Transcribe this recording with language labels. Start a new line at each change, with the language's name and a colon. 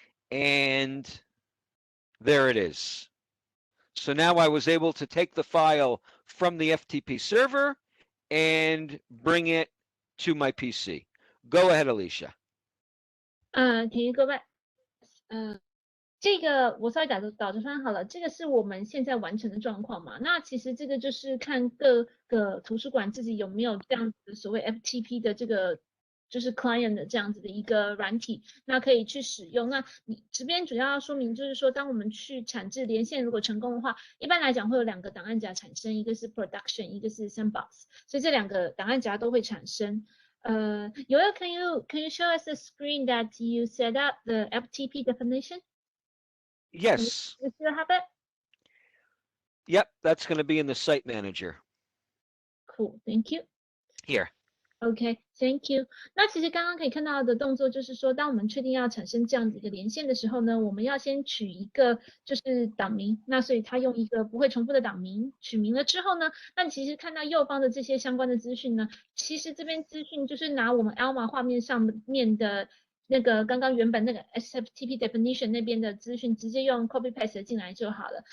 English: And there it is. So now I was able to take the file from the FTP server and bring it to my PC. Go ahead, Alicia. Can you go back?
Chinese: 这个我稍微导着翻好了，这个是我们现在完成的状况嘛？那其实这个就是看各个图书馆自己有没有这样子所谓 FTP 的这个就是 client 的这样子的一个软体，那可以去使用。那你这边主要要说明就是说，当我们去产制连线如果成功的话，一般来讲会有2个档案夹产生，一个是 production， 一个是 sandbox， 所以这2个档案夹都会产生。
English: Yoel, can you show us the screen that you set up the FTP definition? Yes. You still have it? Yep, that's going to be in the site manager. Cool, thank you. Here. OK, thank you.
Chinese: 那其实刚刚可以看到的动作就是说，当我们确定要产生这样子一个连线的时候呢，我们要先取一个就是档名，那所以它用一个不会重复的档名取名了之后呢，那你其实看到右方的这些相关的资讯呢，其实这边资讯就是拿我们 Alma 画面上面的那个刚刚原本那个 SFTP definition 那边的资讯，直接用 copy paste 进来就好了。